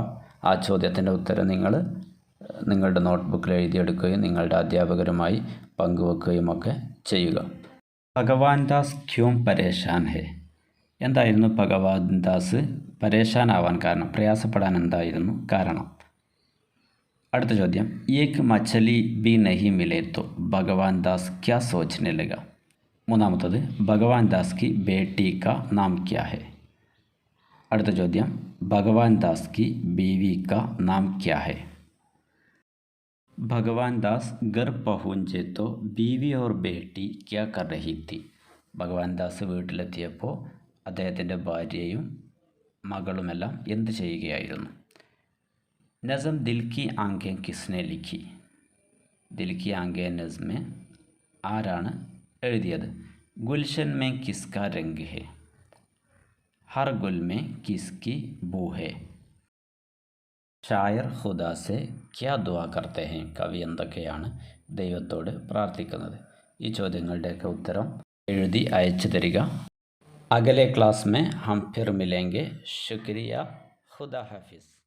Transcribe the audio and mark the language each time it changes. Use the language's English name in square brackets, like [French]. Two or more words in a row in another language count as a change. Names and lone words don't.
[Malayalam] ആ ചോദ്യത്തിൻ്റെ ഉത്തരം നിങ്ങൾ നിങ്ങളുടെ നോട്ട്ബുക്കിൽ എഴുതിയെടുക്കുകയും നിങ്ങളുടെ അധ്യാപകരുമായി പങ്കുവെക്കുകയും ഒക്കെ ചെയ്യുക. [Hindi] भगवान दास क्यों परेशान है. [Malayalam] എന്തായിരുന്നു ഭഗവാൻ ദാസ് പരേഷാനാവാൻ കാരണം? പ്രയാസപ്പെടാൻ എന്തായിരുന്നു കാരണം? അടുത്ത ചോദ്യം, [Hindi] ഏക് മछली भी नहीं मिले तो ഭഗവാൻ ദാസ് क्या सोचने लगा. മൂന്നാമത്തത്, ഭഗവാൻ ദാസ് की बेटी का नाम क्या है. [Malayalam] അടുത്ത ചോദ്യം, [Hindi] ഭഗവാൻ ദാസ് की बीवी का नाम क्या है. ഭഗവാൻ ദാസ് घर पहुँचे तो बीवी और बेटी क्या कर रही थी. [Malayalam] ഭഗവാൻ ദാസ് വീട്ടിലെത്തിയപ്പോൾ അദ്ദേഹത്തിൻ്റെ ഭാര്യയും മകളുമെല്ലാം എന്ത് ചെയ്യുകയായിരുന്നു? [Hindi] नज़्म दिल की आँखें किसने लिखी. [Malayalam] ദിൽ കി ആംഖേം നസ്മെ ആരാണ് എഴുതിയത്? [Hindi] गुलशन में किसका रंग है. हर गुल में किसकी बू है. शायर ख़ुदा से क्या दुआ करते है. [Malayalam] കവി എന്തൊക്കെയാണ് ദൈവത്തോട് പ്രാർത്ഥിക്കുന്നത്? ഈ ചോദ്യങ്ങളുടെയൊക്കെ ഉത്തരം എഴുതി അയച്ചു തരിക. [Hindi] अगले क्लास में हम फिर मिलेंगे. शुक्रिया. खुदा हाफिज़.